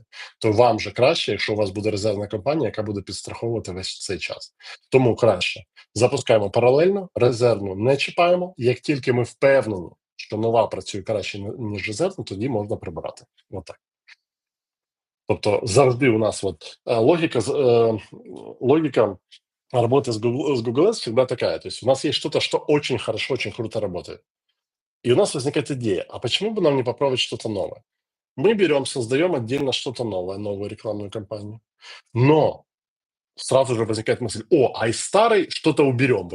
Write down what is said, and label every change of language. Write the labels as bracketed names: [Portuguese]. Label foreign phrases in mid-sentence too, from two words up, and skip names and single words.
[Ukrainian] То вам же краще, якщо у вас буде резервна компанія, яка буде підстраховувати весь цей час. Тому краще запускаємо паралельно, резервну не чіпаємо. Як тільки ми впевнені, що нова працює краще, ніж резервна, тоді можна прибирати. Отак. Тобто завжди у нас [Russian] логика работы с Google Ads всегда такая. То есть у нас есть что-то, что очень хорошо, очень круто работает. И у нас возникает идея, а почему бы нам не попробовать что-то новое? Мы берем, создаем отдельно что-то новое, новую рекламную кампанию. Но сразу же возникает мысль: а из старой что-то уберем.